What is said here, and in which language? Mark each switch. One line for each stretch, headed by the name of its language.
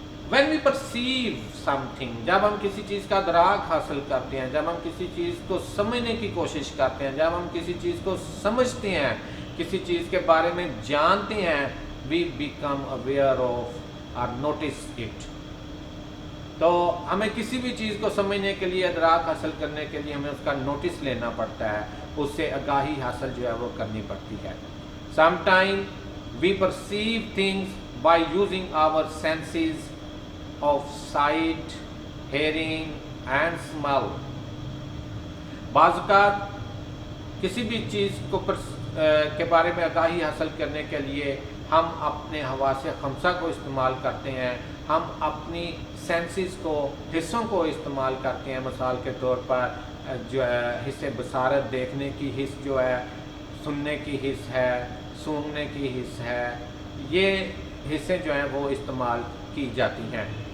English: When we perceive something،
Urdu: جب ہم کسی چیز کا ادراک حاصل کرتے ہیں، جب ہم کسی چیز کو سمجھنے کی کوشش کرتے ہیں، جب ہم کسی چیز کو سمجھتے ہیں، کسی چیز کے بارے میں جانتے ہیں،
English: we become aware of or notice it.
Urdu: تو ہمیں کسی بھی چیز کو سمجھنے کے لیے، ادراک حاصل کرنے کے لیے ہمیں اس کا نوٹس لینا پڑتا ہے، اس سے آگاہی حاصل جو ہے وہ کرنی پڑتی ہے.
English: Sometimes we perceive things by using our senses of sight, hearing and smell.
Urdu: بعض اوقات کسی بھی چیز کو کے بارے میں آگاہی حاصل کرنے کے لیے ہم اپنے حواس خمسہ کو استعمال کرتے ہیں، ہم اپنی سینسز کو، حصوں کو استعمال کرتے ہیں. مثال کے طور پر جو ہے حص بصارت، دیکھنے کی حص جو ہے، سننے کی حص ہے، سونگھنے کی حص ہے، یہ حصے جو ہیں وہ استعمال کی جاتی ہیں.